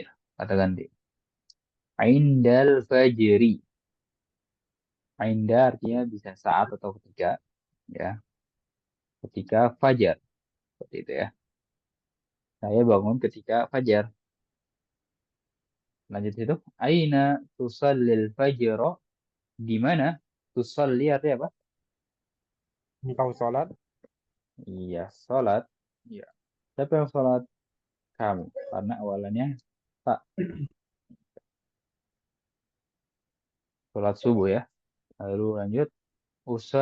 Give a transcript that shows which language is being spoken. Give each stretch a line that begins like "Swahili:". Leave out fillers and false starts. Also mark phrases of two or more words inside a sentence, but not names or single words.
Indonesian: Kata ganti.
Arabic: عند الفجر.
Indonesian: Ainda artinya bisa saat atau ketika. Ya, ketika fajar. Seperti itu ya. Saya bangun ketika fajar. Lanjut itu.
Arabic: أين تصلي الفجر.
Indonesian: Di mana? Tusalli artinya apa? Engkau sholat. Iya, sholat. Iya. Siapa yang sholat? Kamu. Karena awalannya tak. Sholat subuh ya. Lalu lanjut.